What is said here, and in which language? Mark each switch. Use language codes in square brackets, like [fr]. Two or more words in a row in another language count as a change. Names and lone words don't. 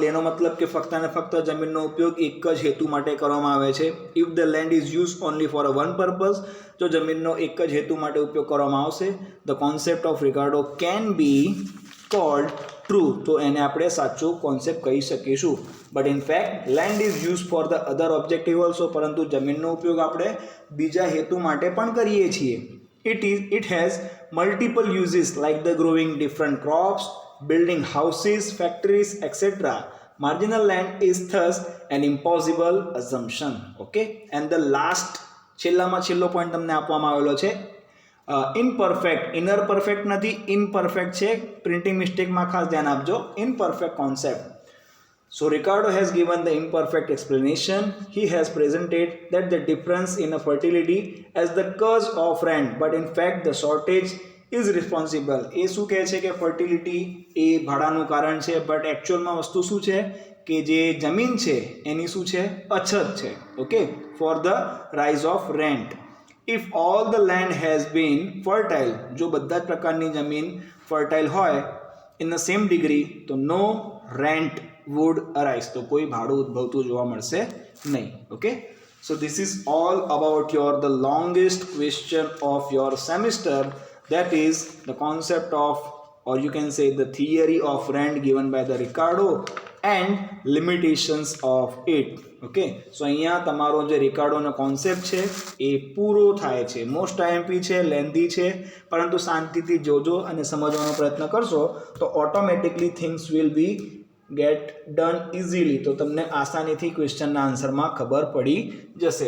[gu] એનો મતલબ કે ફક્ત ને ફક્ત જમીનનો ઉપયોગ એક જ હેતુ માટે કરવામાં આવે છે. [en] If the land is used only for a one purpose, [gu] જો જમીનનો એક જ હેતુ માટે ઉપયોગ કરવામાં આવશે, [en] the concept of Ricardo can be called true. [gu] તો એને આપણે સાચું કોન્સેપ્ટ કહી શકીશું. [en] But in fact land is use for the other objective also. [gu] પરંતુ જમીનનો ઉપયોગ આપણે બીજા હેતુ માટે પણ કરીએ છીએ. [en] It has multiple uses like the growing different crops, building houses, factories, etc. Marginal land is thus an impossible assumption. Okay. And the last [gu] છેલ્લામાં છેલ્લો પોઈન્ટ તમને આપવામાં આવેલો છે ઇનપરફેક્ટ. ઇનર પરફેક્ટ નથી, ઇનપરફેક્ટ છે. પ્રિન્ટિંગ મિસ્ટેકમાં ખાસ ધ્યાન આપજો. ઇનપરફેક્ટ કોન્સેપ્ટ. [en] So Ricardo has given the imperfect explanation. He has presented that the difference in a fertility as the cause of rent, but in fact the shortage is responsible. [gu] એ શું કહે છે કે ફર્ટિલિટી એ ભાડાનું કારણ છે, બટ એકચ્યુઅલમાં વસ્તુ શું છે કે જે જમીન છે એની શું છે, અછત છે. [en] Okay. For the rise of rent. If all the land has been fertile, [gu] જો બધા જ પ્રકારની જમીન ફર્ટાઇલ હોય [en] in the same degree, [gu] તો [en] no rent would arise. [gu] તો કોઈ ભાડું ઉદ્ભવતું જોવા મળશે નહીં. [en] Okay. So this is all about the longest question of your semester, that is the concept of, or you can say the theory of rent given by the Ricardo and limitations of it. [gu] ઓકે. સો અહીંયા તમારો જે રિકાર્ડોનો કોન્સેપ્ટ છે એ પૂરો થાય છે. [en] most IMP [gu] છે, લેન્ધી છે, પરંતુ શાંતિથી જોજો અને સમજવાનો પ્રયત્ન કરશો તો ઓટોમેટિકલી [en] things will be get done easily. [gu] તો તમને આસાનીથી ક્વેશ્ચનના આન્સરમાં ખબર પડી જશે.